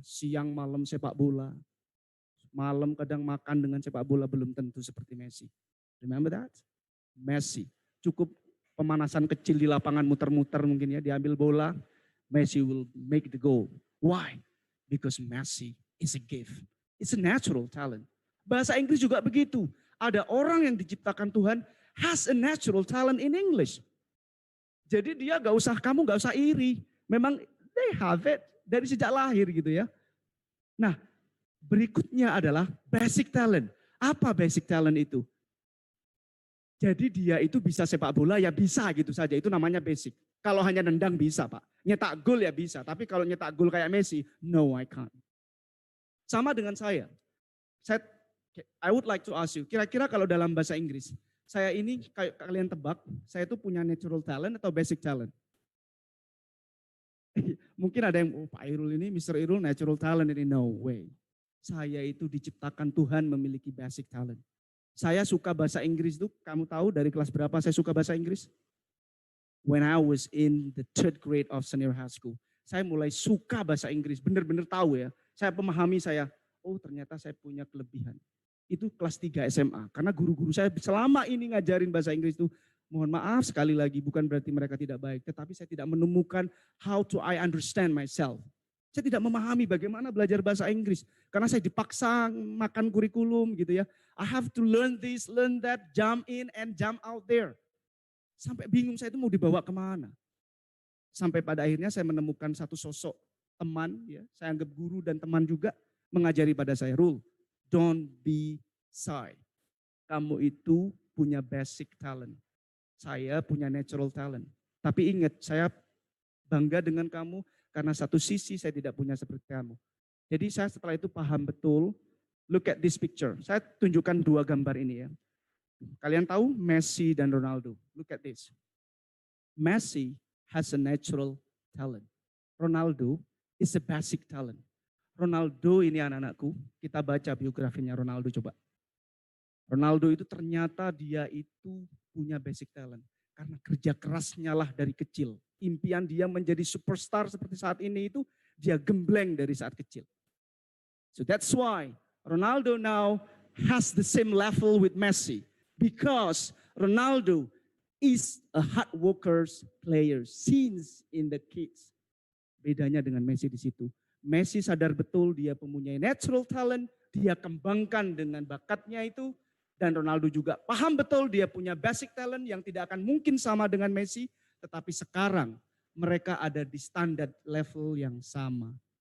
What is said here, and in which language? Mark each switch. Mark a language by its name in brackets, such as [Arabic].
[Indonesian] Siang malam sepak bola. Malam kadang makan dengan sepak bola belum tentu seperti Messi. [English] Remember that? [Indonesian] Messi. Cukup pemanasan kecil di lapangan muter-muter mungkin ya. Diambil bola. [English] Messi will make the goal. Why? Because Messi is a gift. It's a natural talent. [Indonesian] Bahasa Inggris juga begitu. Ada orang yang diciptakan Tuhan [English] has a natural talent in English. [Indonesian] Jadi dia kamu gak usah iri. Memang [English] they have it [Indonesian] dari sejak lahir gitu ya. Nah berikutnya adalah basic talent. Apa basic talent itu? Jadi dia itu bisa sepak bola ya bisa gitu saja. Itu namanya basic. Kalau hanya nendang bisa Pak. Nyetak gol ya bisa. Tapi kalau nyetak gol kayak Messi, [English] no I can't. [Indonesian] Sama dengan saya. [English] I would like to ask you, [Indonesian] kira-kira kalau dalam bahasa Inggris, saya ini kayak kalian tebak, saya itu punya natural talent atau basic talent? Mungkin ada yang, Pak Irul ini, Mr. Irul natural talent ini, [English] no way. [Indonesian] Saya itu diciptakan Tuhan memiliki basic talent. Saya suka bahasa Inggris tuh, kamu tahu dari kelas berapa saya suka bahasa Inggris? [English] When I was in the 3rd grade of senior high school. [Indonesian] Saya mulai suka bahasa Inggris, benar-benar tahu ya. Saya memahami oh ternyata saya punya kelebihan. Itu kelas 3 SMA. Karena guru-guru saya selama ini ngajarin bahasa Inggris itu, mohon maaf sekali lagi, bukan berarti mereka tidak baik. Tetapi saya tidak menemukan [English] how to I understand myself. [Indonesian] Saya tidak memahami bagaimana belajar bahasa Inggris. Karena saya dipaksa makan kurikulum gitu ya. [English] I have to learn this, learn that, jump in and jump out there. [Indonesian] Sampai bingung saya itu mau dibawa kemana. Sampai pada akhirnya saya menemukan satu sosok teman, ya, saya anggap guru dan teman juga, mengajari pada saya, Rul, [English] don't be shy. [Indonesian] Kamu itu punya basic talent. Saya punya natural talent. Tapi ingat, saya bangga dengan kamu karena satu sisi saya tidak punya seperti kamu. Jadi saya setelah itu paham betul, [English] look at this picture. [Indonesian] Saya tunjukkan 2 gambar ini ya. Kalian tahu Messi dan Ronaldo. [English] Look at this. Messi has a natural talent. Ronaldo is a basic talent. [Indonesian] Ronaldo ini anak-anakku, kita baca biografinya Ronaldo coba. Ronaldo itu ternyata dia itu punya basic talent. Karena kerja kerasnya lah dari kecil. Impian dia menjadi superstar seperti saat ini itu dia gembleng dari saat kecil. [English] So that's why Ronaldo now has the same level with Messi. Because Ronaldo is a hard workers player since in the kids. [Indonesian] Bedanya dengan Messi di situ. Messi sadar betul dia mempunyai natural talent, dia kembangkan dengan bakatnya itu. Dan Ronaldo juga paham betul dia punya basic talent yang tidak akan mungkin sama dengan Messi. Tetapi sekarang mereka ada di standar level yang sama.